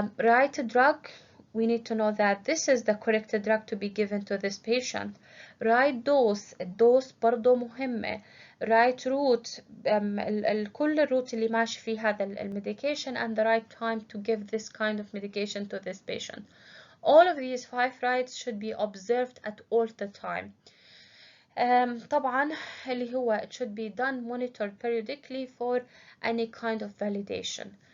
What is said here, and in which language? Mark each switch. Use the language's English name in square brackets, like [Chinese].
[English] Right drug, we need to know that this is the correct drug to be given to this patient. [Arabic] Right dose, الدوز برضو مهمة. [English] Right route, [Arabic] كل الروت اللي ماشي فيه هذا [English] المedication, and the right time to give this kind of medication to this patient. All of these 5 rights should be observed at all the time. [Arabic] طبعا اللي هو [English] it should be done monitored periodically for any kind of validation.